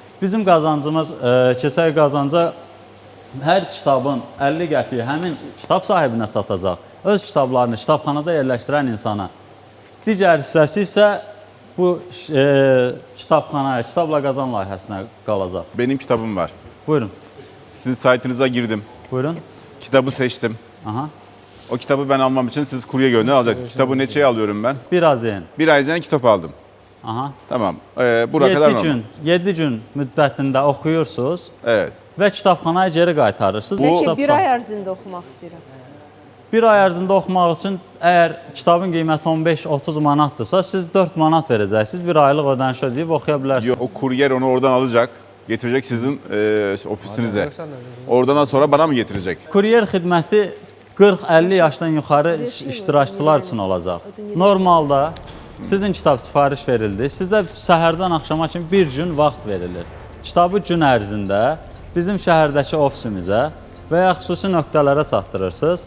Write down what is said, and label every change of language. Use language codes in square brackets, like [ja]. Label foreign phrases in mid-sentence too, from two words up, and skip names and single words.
[az] Bizim qazancımız, keçək qazanca hər kitabın 50 qəpiyi həmin kitab sahibinə satacaq. Öz kitablarını kitabxanada yerləşdirən insana. Digər hissəsi isə bu kitabxanaya, kitabla qazan layihəsinə qalacaq. [tr] Benim kitabım var. [az] Buyurun. [tr] Sizin saytınıza girdim. [az] Buyurun. [tr] Kitabı seçtim. Aha. O kitabı ben almam için siz kurye gönder alacaksınız. Kitabı neçeye alıyorum ben? Biraz yen. Bir aydan kitap aldım. Aha. Tamam. Bura kadar normal. [az] 7 gün müddətində oxuyursunuz. [tr] Evet. [az] Və kitabxanaya geri qaytarırsınız. Peki bir ay ərzində oxumaq istəyirəm. Bir ay ərzində oxumaq üçün əgər kitabın qiyməti 15-30 manatdırsa, siz 4 manat verəcəksiniz. Bir aylıq ödəniş ödəyib oxuya bilərsiniz. [tr] O kuryer onu oradan alacak. Getirecek sizin ofisinize. Oradan sonra bana mı getirecek? [az] Kuryer xidməti 40-50 yaşdan yuxarı iştirakçılar üçün olacaq. Normalda sizin kitab sifariş verildi. Sizdə səhərdən axşama kimi bir gün vaxt verilir. Kitabı gün ərzində bizim şəhərdəki ofisimizə və ya xüsusi nöqtələrə çatdırırsınız.